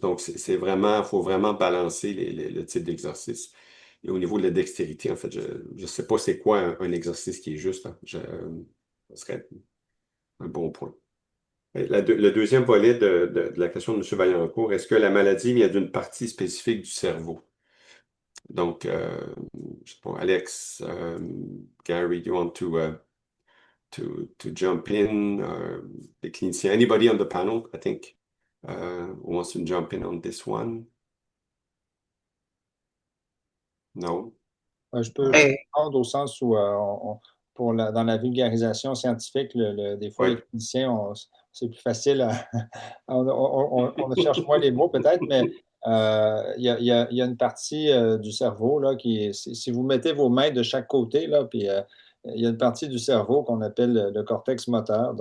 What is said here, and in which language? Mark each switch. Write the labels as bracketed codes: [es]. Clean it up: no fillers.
[fr] Donc, c'est vraiment, faut vraiment balancer le type d'exercice. Et au niveau de la dextérité, en fait, je ne sais pas c'est quoi un exercice qui est juste, hein. Ce serait un bon point. Le deuxième volet de la question de M. Vaillancourt, est-ce que la maladie vient d'une partie spécifique du cerveau? Donc, je sais pas, [en] Alex, Gary, do you want to jump in? [fr] Les cliniciens, [en] anybody on the panel, I think. Who wants to jump in on this one? No? [fr] Je peux répondre au sens où, dans la vulgarisation scientifique, des fois, Oui. les cliniciens, c'est plus facile on cherche moins les mots peut-être, mais il y a une partie du cerveau là, si vous mettez vos mains de chaque côté, là, puis il y a une partie du cerveau qu'on appelle le cortex moteur.